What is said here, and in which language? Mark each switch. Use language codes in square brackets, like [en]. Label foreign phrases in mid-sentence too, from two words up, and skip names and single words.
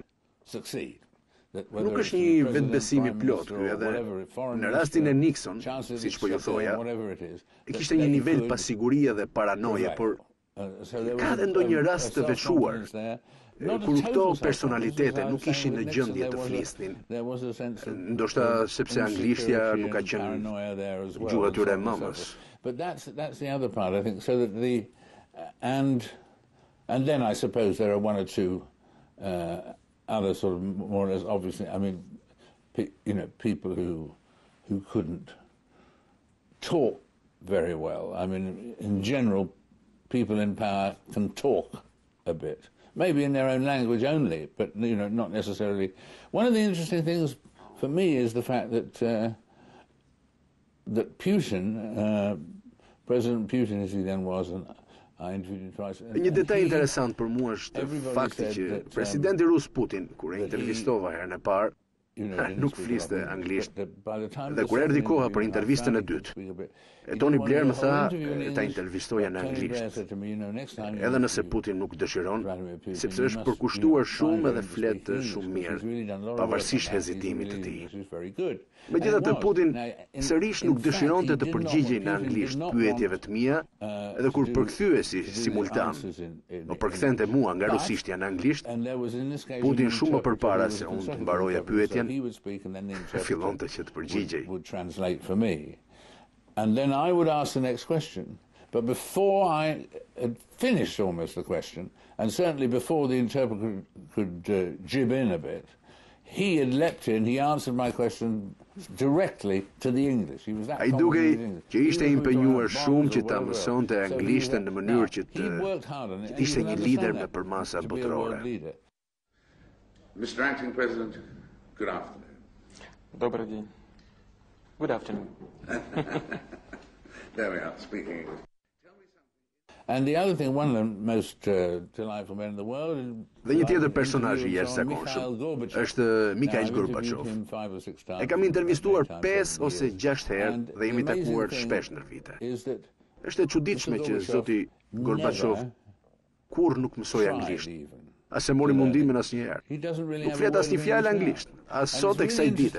[sq] Nuk është një vetbesim i plot ky, edhe në rastin e Nixon, siç po ju thoja, kishte një nivel pasigurie dhe paranoje, por ka edhe ndonjë rast të veçuar kur këto personalitete nuk ishin në gjendje të flisnin, ndoshta sepse anglishtja nuk ka qenë gjuha tyre e mëmës. [en] But that's the other part, I think, so that and then I suppose there are one or two other sort of more or less obviously, I mean, people who couldn't talk very well. I mean, in general, people in power can talk a bit. Maybe in their own language only, but not necessarily. One of the interesting things for me is the fact that that Putin, President Putin as he then was, [sq] Një detaj interesant për mua është fakti që presidenti rus Putin, kur e intervistova herën e parë, nuk fliste anglisht. Dhe kur erdhi koha për intervistën e dytë, Tony Blair më tha ta intervistoja në anglisht. Edhe nëse Putin nuk dëshiron, sepse është përkushtuar shumë edhe flet shumë mirë, pavarësisht hezitimit të tij. Megjithatë, Putin sërish nuk dëshironte të përgjigjej në anglisht pyetjeve të mia, edhe kur përkthyesi simultan, më përkthente mua nga rusishtja në anglisht, Putin shumë më përpara se unë të mbaroja pyetjen, fillonte që të përgjigjej. [en] And then I would ask the next question. But before I had finished almost the question, and certainly before the interpreter could jib in a bit, he had leapt in, he answered my question directly to the English. He was that [sq] Ai dukej që ishte impenjuar shumë që ta mësonte anglishtën në mënyrë që të ishte një lider me përmasa botërore. [en] Mr. Acting President, good afternoon. [ru] Добрый день. [en] Good afternoon. There we are, speaking English. And the other thing, one of the most delightful men in the world... [sq] Dhe një tjetër personazh i jashtëzakonshëm është Mikhail Gorbachev. E kam intervistuar 5 ose 6 herë dhe jemi takuar shpesh ndër vite. Është e çuditshme që zoti Gorbachev kur nuk mësoi anglisht. As e mori mundimin asnjëherë. Nuk flet asnjë fjalë anglisht, as sot e kësaj dite.